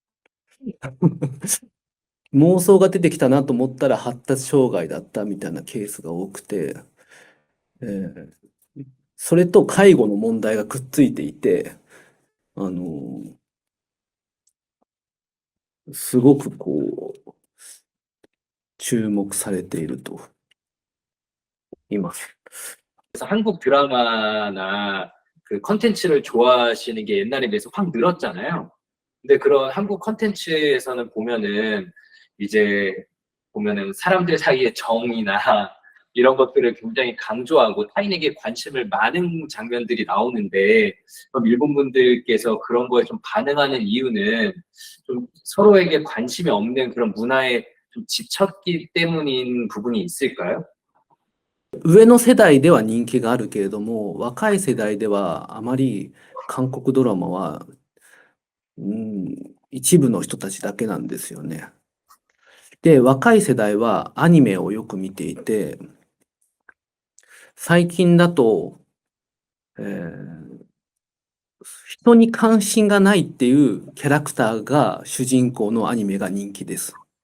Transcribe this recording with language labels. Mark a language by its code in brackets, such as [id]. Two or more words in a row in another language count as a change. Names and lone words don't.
[ja] 妄想が出てきたなと思ったら発達障害だったみたいなケースが多くて、それと介護の問題がくっついていて、すごく注目されていると言います。 [ko] 그래서 한국 드라마나 그 컨텐츠를 좋아하시는 게 옛날에 비해서 확 늘었잖아요. 근데 그런 한국 컨텐츠에서는 보면은 이제 보면은 사람들 사이의 정이나 이런 것들을 굉장히 강조하고 타인에게 관심을 많은 장면들이 나오는데, 그럼 일본 분들께서 그런 거에 좀 반응하는 이유는 좀 서로에게 관심이 없는 그런 문화에 좀 지쳤기 때문인 부분이 있을까요? [ja] 上の世代では人気があるけれども、若い世代ではあまり韓国ドラマは、一部の人たちだけなんですよね。で、若い世代はアニメをよく見ていて、最近だと、人に関心がないっていうキャラクターが主人公のアニメが人気です。